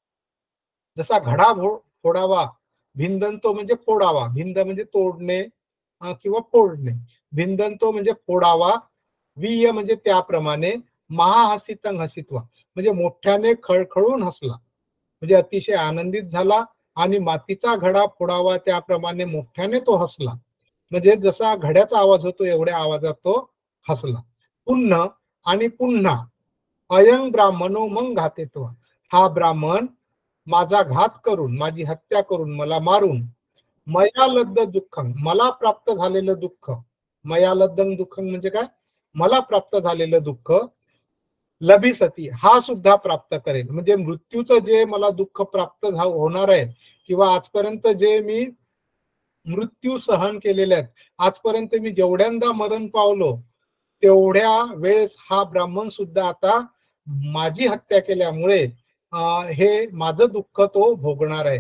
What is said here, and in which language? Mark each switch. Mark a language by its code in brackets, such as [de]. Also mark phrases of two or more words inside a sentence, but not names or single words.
[mr] जसा घडा फोडावा, भिंदंतो म्हणजे फोडावा, भिंद म्हणजे तोडणे किंवा फोडणे, भिंदंतो म्हणजे फोडावा, विय म्हणजे त्याप्रमाणे, [pi] महाहसितं हसित्वा [mr] म्हणजे मोठ्याने खळखळून हसला, म्हणजे अतिशय आनंदित झाला आणि मातीचा घडा फोडावा त्याप्रमाणे मोठ्याने तो हसला. म्हणजे जसा घड्याचा आवाज होतो एवढ्या आवाजात तो हसला. पुन्हा आणि पुन्हा [pi] अयं ब्राह्मणो मग घातेत्वा, [mr] हा ब्राह्मण माझा घात करून, माझी हत्या करून, मला मारून, [pi] मया लद्द दुःखं [mr] मला प्राप्त झालेलं दुःख, [pi] मया लद्दं दुःखं [mr] म्हणजे काय, मला प्राप्त झालेलं दुःख, लभिसती हा सुद्धा प्राप्त करेल. म्हणजे मृत्यूचं जे मला दुःख प्राप्त होणार आहे किंवा आजपर्यंत जे मी मृत्यू सहन केलेले आहेत, आजपर्यंत मी जेवढ्यांदा मरण पावलो तेवढ्या वेळेस हा ब्राह्मण सुद्धा आता माझी हत्या केल्यामुळे हे माझं दुःख तो भोगणार आहे.